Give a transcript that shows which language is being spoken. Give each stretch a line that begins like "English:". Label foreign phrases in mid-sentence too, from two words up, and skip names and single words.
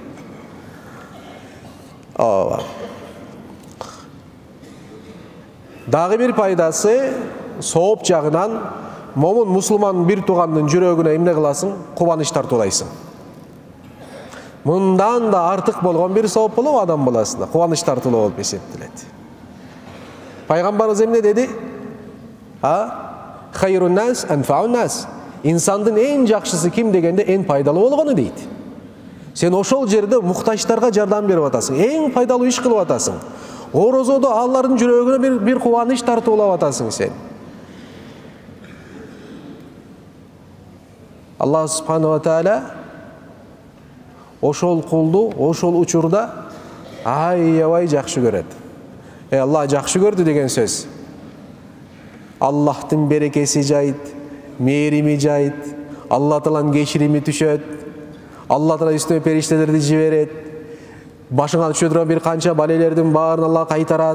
Kyrgyz: Дагы бир пайдасы сооп жагынан момун мусулман бир туугандын жүрөгүнө эмне кыласың? Кубаныч тартуулайсың. Мындан да артык болгон бир сооп болобу адам баласына? Кубаныч тартуулоо болуп эсептелет. Пайгамбарыбыз эмне деди?
Arabic: خير الناس أنفعهم للناس.
Kyrgyz: İnsandın en жакшысы ким дегенде en пайдалуу болгону дейт. Сен ошол жерде муктаждарга жардам берип атасың, эң пайдалуу иш кылып атасың. Орозодо алардын жүрөгүнө бир кубаныч тартуулап атасың сен.
Arabic: الله سبحانه وتعالى
Kyrgyz: ошол кулду ошол учурда аябай жакшы көрөт. Аллах жакшы көрдү деген сөз. Аллахтын берекеси жайт, мээрими жайт, Алла Тааланын кечирими түшөт, Алла Таала үстүнө периштелерди жиберет, башыңа түшө турган бир канча балелердин баарын Алла кайтарат.